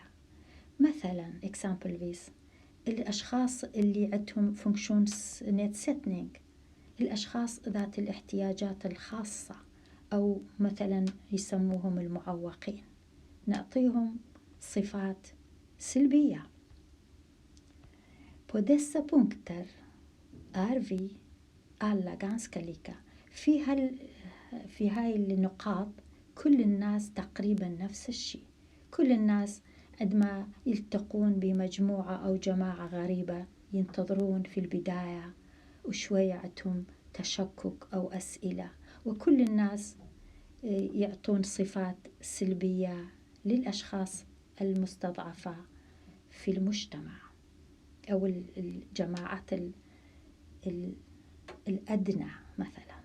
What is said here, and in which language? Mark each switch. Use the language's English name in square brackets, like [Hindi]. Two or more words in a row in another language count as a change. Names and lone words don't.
[Arabic] مثلا exempelvis الأشخاص اللي عندهم funktionsnedsättning، الأشخاص ذات الاحتياجات الخاصة، أو مثلا يسموهم المعوقين، نعطيهم صفات سلبية. [Swedish] På dessa punkter är vi alla ganska lika. [Arabic] في هاي النقاط كل الناس تقريبا نفس الشيء. كل الناس عندما يلتقون بمجموعة أو جماعة غريبة ينتظرون في البداية وشوية عندهم تشكك أو أسئلة، وكل الناس يعطون صفات سلبية للأشخاص المستضعفة في المجتمع أو الجماعات الأدنى مثلا.